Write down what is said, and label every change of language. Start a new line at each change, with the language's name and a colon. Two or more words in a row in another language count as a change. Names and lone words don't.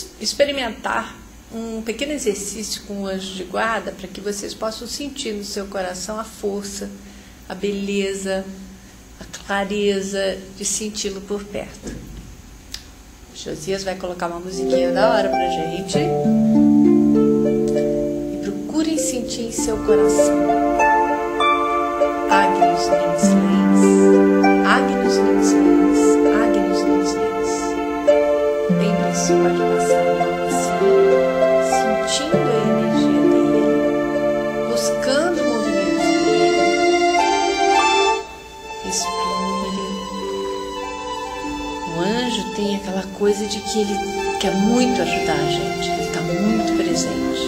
Portuguese: experimentar um pequeno exercício com o anjo de guarda para que vocês possam sentir no seu coração a força, a beleza, a clareza de senti-lo por perto. O Josias vai colocar uma musiquinha da hora pra gente e procurem sentir em seu coração. Agnus Lins Lens, Agnus Lins Lens, Agnus Lins Lens. Lembre-se, pode passar a mão assim, sentindo a energia dele, buscando o movimento dele. Respire. O anjo tem aquela coisa de que ele quer muito ajudar a gente, ele está muito presente.